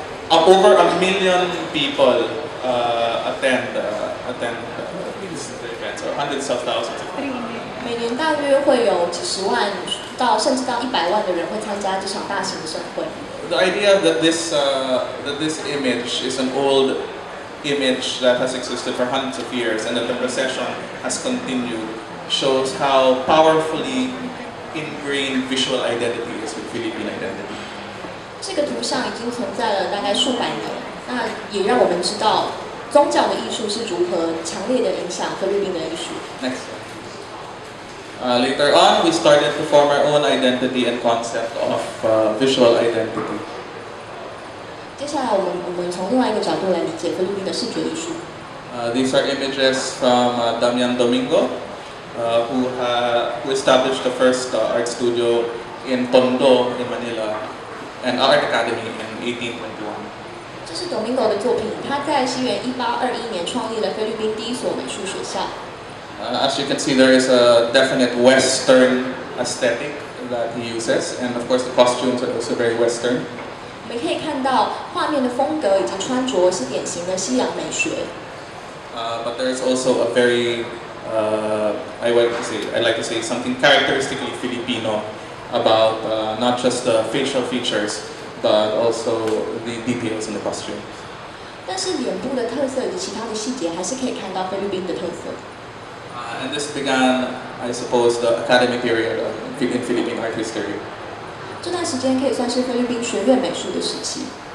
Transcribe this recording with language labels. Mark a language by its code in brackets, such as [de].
[en] Over 1 million people attend these events, or hundreds of thousands. [zh] 每年大约会有几十万甚至到100万的人会参加这场大型的盛会。 [en] The idea that this image is an old image that has existed for hundreds of years and that the procession has continued shows how powerfully ingrained visual identity is with Philippine identity. [zh] 这个图像已经存在了大概数百年，那也让我们知道宗教的艺术是如何强烈的影响菲律宾的艺术。 [en] Next. Later on, we started to form our own identity and concept of visual identity. [zh] 接下来我们从另外一个角度来理解菲律宾的视觉艺术。 [en] These are images from Damian Domingo, who established the first art studio in Tondo in Manila, an art academy in 1821. [zh] 这是 Domingo 的作品，他在西元1821年创立了菲律宾第一所美术学校。 [en] As you can see, there is a definite Western aesthetic that he uses, and of course the costumes are also very Western. [zh] 我们可以看到画面的风格以及穿着是典型的西洋美学。 [en] But there is also a very, I'd like to say something characteristically Filipino about not just the facial features, but also the details in the costume. [zh] 但是脸部的特色以及其他的细节，还是可以看到菲律宾的特色。 [en] And this began, I suppose, the academy period in Philippine art history. [zh] 这段时间可以算是菲律宾学院美术的时期。